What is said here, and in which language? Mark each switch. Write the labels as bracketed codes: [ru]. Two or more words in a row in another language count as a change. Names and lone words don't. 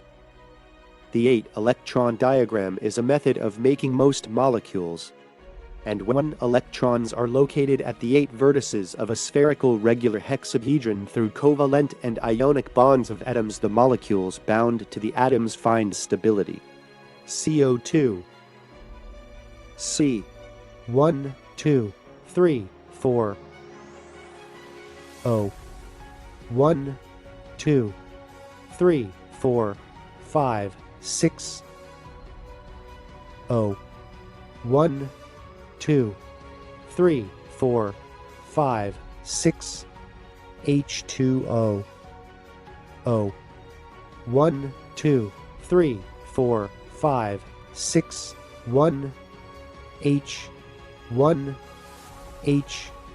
[en] The 8-electron diagram is a method of making most molecules, and when electrons are located at the 8 vertices of a spherical regular hexahedron through covalent and ionic bonds of atoms, the molecules bound to the atoms find stability. CO2 C 1, 2, 3, 4 O 1, 2, 3, 4, 5, 6 O 1, 2, 3, 4, 5, 6 H2O O 1, 2, 3, 4, 5, 6 1 H 1 H